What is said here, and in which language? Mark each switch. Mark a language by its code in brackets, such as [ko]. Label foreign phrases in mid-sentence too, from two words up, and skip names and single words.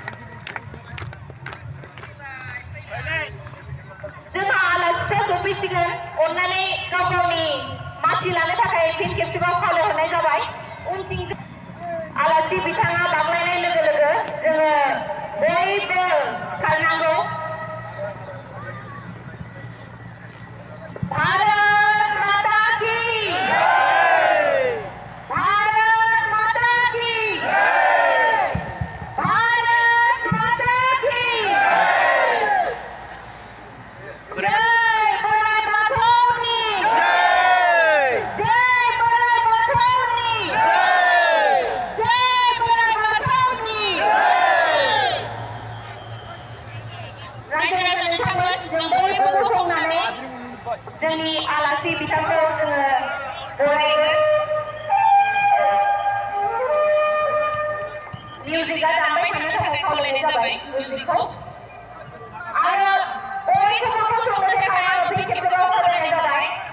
[brx] जोंहा आलासिफोरा सफैसिगोन अननानै गाव गावनि मासि लानो थाखाय फिन खेबसेबाव खावलाय हरनाय जाबाय उनथिं आलासि बिथाङा बाग्लायनाय लोगो लोगो जोङो बयबो खारनांगौ [hi] भारत माता की भारत माता की भारत माता की [brx] जय बोराइ बाथौनि जय बोराइ बाथौनि जय बोराइ बाथौनि रायजो राजा नोंथांमोन जों बयबो गसंनानै जोंनि आलासि बिथांखौ जोङो बरायगोन मिउजिकआ दामबाय थानो थाखाय खावलायनाय जाबाय मिउजिकखौ आरो बयखौबो गसंनो थाखाय आरो फिन खेबसेबाव खावलायनाय जाबाय